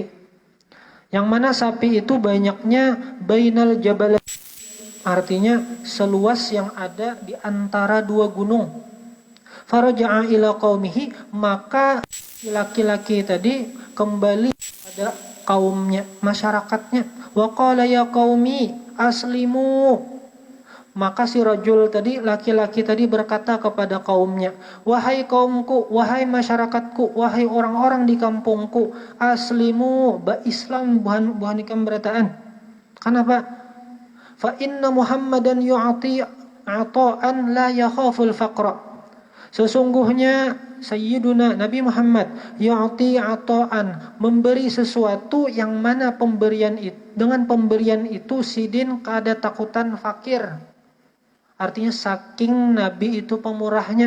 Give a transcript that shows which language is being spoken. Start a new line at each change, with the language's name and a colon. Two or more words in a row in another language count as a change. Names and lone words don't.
Banjar: Yang mana sapi itu banyaknya
Arabic: بين الجبلين,
Banjar: artinya seluas yang ada di antara dua gunung.
Arabic: فرجع إلى قومه,
Banjar: maka laki-laki tadi kembali pada kaumnya, masyarakatnya.
Arabic: وقال يا قومي أسلموا,
Banjar: maka si rajul tadi, laki-laki tadi berkata kepada kaumnya, wahai kaumku, wahai masyarakatku, wahai orang-orang di kampungku, aslimu, Islam buhan ikam berataan. Kenapa?
Arabic: فإن محمدا يعطي عطاء لا يخاف الفقر.
Banjar: Sesungguhnya Sayyiduna Nabi Muhammad
Arabic: يعطي عطاء,
Banjar: memberi sesuatu yang mana dengan pemberian itu sidin kada takutan fakir. Artinya saking Nabi itu pemurahnya.